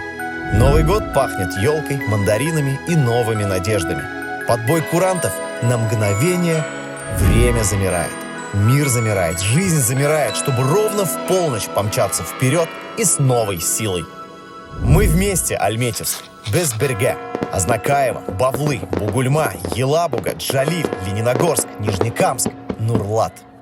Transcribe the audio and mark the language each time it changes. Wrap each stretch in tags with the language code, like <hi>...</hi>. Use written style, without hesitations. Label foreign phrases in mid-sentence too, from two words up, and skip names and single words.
<ru>Новый год пахнет елкой, мандаринами и новыми надеждами. Под бой курантов на мгновение время замирает. Мир замирает, жизнь замирает, чтобы ровно в полночь помчаться вперед и с новой силой. Мы вместе, Альметьевск, Безберге, Азнакаево, Бавлы, Бугульма, Елабуга, Джалиль, Лениногорск, Нижнекамск, Нурлат.</ru>